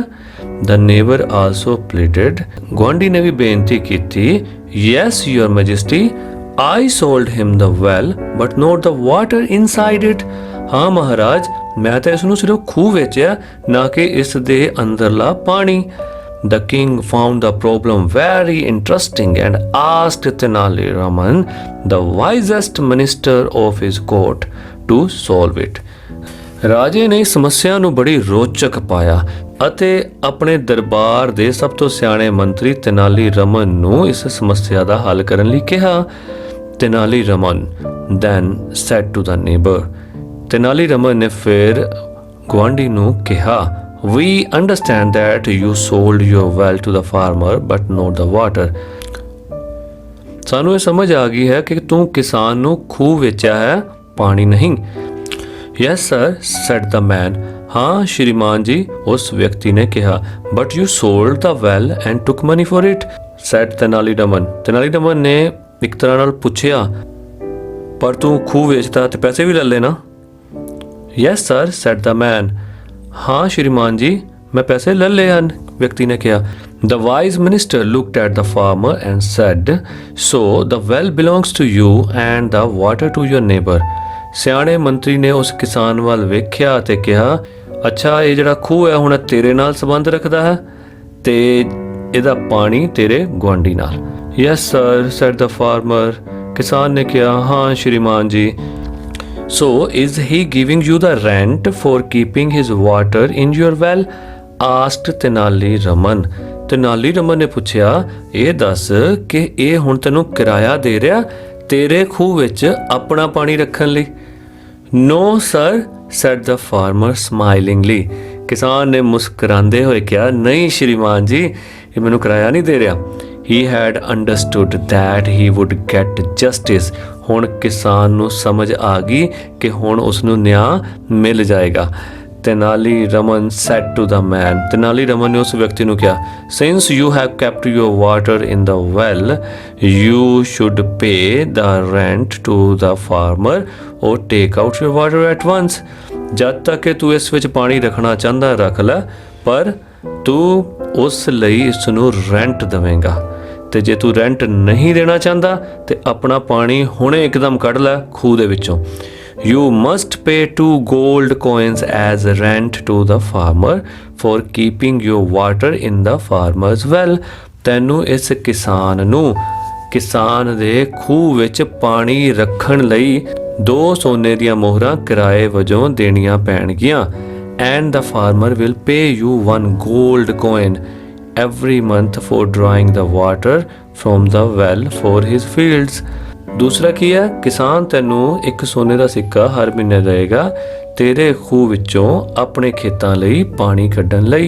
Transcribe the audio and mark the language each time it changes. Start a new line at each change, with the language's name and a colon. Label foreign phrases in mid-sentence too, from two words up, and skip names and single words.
English: The neighbor also pleaded,
Punjabi: ਗੁਆਂਢੀ ਨੇ ਵੀ ਬੇਨਤੀ ਕੀਤੀ,
English: Yes your majesty, I sold him the well but not the water inside it,
Punjabi: ਹਾਂ ਮਹਾਰਾਜ, ਮੈਂ ਤਾਂ ਇਸ ਨੂੰ ਸਿਰਫ ਖੂਹ ਵੇਚਿਆ, ਨਾ ਕਿ ਇਸ ਦੇ ਅੰਦਰਲਾ ਪਾਣੀ।
English: The king found the problem very interesting and asked Tenali Raman, the wisest minister of his court, to solve it.
Punjabi: ਰਾਜੇ ਨੇ ਸਮੱਸਿਆ ਨੂੰ ਬੜੀ ਰੋਚਕ ਪਾਇਆ ਅਤੇ ਆਪਣੇ ਦਰਬਾਰ ਦੇ ਸਭ ਤੋਂ ਸਿਆਣੇ ਮੰਤਰੀ ਤੇਨਾਲੀ ਰਮਨ ਨੂੰ ਇਸ ਸਮੱਸਿਆ ਦਾ ਹੱਲ ਕਰਨ ਲਈ ਕਿਹਾ।
English: ਤੇਨਾਲੀ ਰਮਨ then said to the neighbor,
Punjabi: ਤੇਨਾਲੀ ਰਮਨ ਨੇ ਫਿਰ ਗੁਆਂਢੀ ਨੂੰ ਕਿਹਾ,
English: We understand that you sold your well to the farmer but not the water.
Punjabi: ਸਾਨੂੰ ਇਹ ਸਮਝ ਆ ਗਈ ਹੈ ਕਿ ਤੂੰ ਕਿਸਾਨ ਨੂੰ ਖੂਹ ਵੇਚਿਆ ਹੈ, ਪਾਣੀ ਨਹੀਂ।
English: Yes sir, said the man.
Punjabi: ਹਾਂ ਸ਼੍ਰੀਮਾਨ ਜੀ, ਉਸ ਵਿਅਕਤੀ ਨੇ ਕਿਹਾ।
English: But you sold the well and took money for it, said ਤੇਨਾਲੀ ਰਮਨ।
Punjabi: ਤੇਨਾਲੀ ਰਮਨ ਨੇ ਇੱਕ ਤਰ੍ਹਾਂ ਨਾਲ ਪੁੱਛਿਆ, ਪਰ ਤੂੰ ਖੂਹ ਵੇਚਦਾ ਤੇ ਪੈਸੇ ਵੀ ਲੈ ਲੈਣਾ।
English: Yes sir, said the man.
Punjabi: ਹਾਂ ਸ਼੍ਰੀਮਾਨ ਜੀ, ਮੈਂ ਪੈਸੇ ਲੈ ਲਏ ਹਨ, ਵਿਅਕਤੀ ਨੇ ਕਿਹਾ।
English: The wise minister looked at the farmer and said, so the well belongs to you and the water to your neighbor.
Punjabi: ਸਿਆਣੇ ਮੰਤਰੀ ਨੇ ਉਸ ਕਿਸਾਨ ਵੱਲ ਵੇਖਿਆ ਤੇ ਕਿਹਾ, ਅੱਛਾ ਇਹ ਜਿਹੜਾ ਖੂਹ ਹੈ ਹੁਣ ਤੇਰੇ ਨਾਲ ਸੰਬੰਧ ਰੱਖਦਾ ਹੈ ਤੇ ਇਹਦਾ ਪਾਣੀ ਤੇਰੇ ਗੁਆਂਢੀ ਨਾਲ।
English: Yes sir, said the farmer.
Punjabi: ਕਿਸਾਨ ਨੇ ਕਿਹਾ, ਹਾਂ ਸ਼੍ਰੀਮਾਨ ਜੀ।
English: So is he giving you the rent for keeping his water in your well?
Punjabi: asked Tenali Raman. Tenali Raman ਨੇ ਪੁੱਛਿਆ, ਇਹ ਦੱਸ ਕਿ ਇਹ ਹੁਣ ਤੈਨੂੰ ਕਿਰਾਇਆ ਦੇ ਰਿਹਾ ਤੇਰੇ ਖੂਹ ਵਿੱਚ ਆਪਣਾ ਪਾਣੀ ਰੱਖਣ ਲਈ?
English: No sir, said the farmer smilingly.
Punjabi: ਕਿਸਾਨ ਨੇ ਮੁਸਕਰਾਉਂਦੇ ਹੋਏ ਕਿਹਾ, ਨਹੀਂ ਸ਼੍ਰੀਮਾਨ ਜੀ, ਇਹ ਮੈਨੂੰ ਕਿਰਾਇਆ ਨਹੀਂ ਦੇ ਰਿਹਾ।
English: He had understood that he would get justice.
Punjabi: ਹੁਣ ਕਿਸਾਨ ਨੂੰ ਸਮਝ ਆ ਗਈ ਕਿ ਹੁਣ ਉਸ ਨੂੰ ਨਿਆਂ ਮਿਲ ਜਾਏਗਾ।
English: ਤੇਨਾਲੀ ਰਮਨ said to the man,
Punjabi: ਤੇਨਾਲੀ ਰਮਨ ਨੇ ਉਸ ਵਿਅਕਤੀ ਨੂੰ ਕਿਹਾ,
English: since you have kept your water in the well, you should pay the rent to the farmer or take out your water at once.
Punjabi: ਜਦ ਤੱਕ ਕਿ ਤੂੰ ਇਸ ਵਿੱਚ ਪਾਣੀ ਰੱਖਣਾ ਚਾਹੁੰਦਾ ਰੱਖ ਲੈ, ਪਰ ਤੂੰ ਉਸ ਲਈ ਇਸ ਨੂੰ ਰੈਂਟ ਦੇਵੇਂਗਾ, ਤੇ ਜੇ ਤੂੰ ਰੈਂਟ ਨਹੀਂ ਦੇਣਾ ਚਾਹੁੰਦਾ ਤੇ ਆਪਣਾ ਪਾਣੀ ਹੁਣੇ ਇੱਕਦਮ ਕੱਢ ਲੈ ਖੂਹ ਦੇ ਵਿੱਚੋਂ।
English: You must pay 2 gold coins as rent to the farmer for keeping your water in the farmer's well.
Punjabi: ਤੈਨੂੰ ਇਸ ਕਿਸਾਨ ਨੂੰ ਕਿਸਾਨ ਦੇ ਖੂਹ ਵਿੱਚ ਪਾਣੀ ਰੱਖਣ ਲਈ 2 ਸੋਨੇ ਦੀਆਂ ਮੋਹਰਾਂ ਕਿਰਾਏ ਵਜੋਂ ਦੇਣੀਆਂ ਪੈਣਗੀਆਂ।
English: And the farmer will pay you 1 gold coin every month for drawing the water from the well for his fields.
Punjabi: ਦੂਸਰਾ ਕੀ ਹੈ, ਕਿਸਾਨ ਤੈਨੂੰ ਇੱਕ ਸੋਨੇ ਦਾ ਸਿੱਕਾ ਹਰ ਮਹੀਨੇ ਦੇਗਾ ਤੇਰੇ ਖੂਹ ਵਿੱਚੋਂ ਆਪਣੇ ਖੇਤਾਂ ਲਈ ਪਾਣੀ ਕੱਢਣ ਲਈ।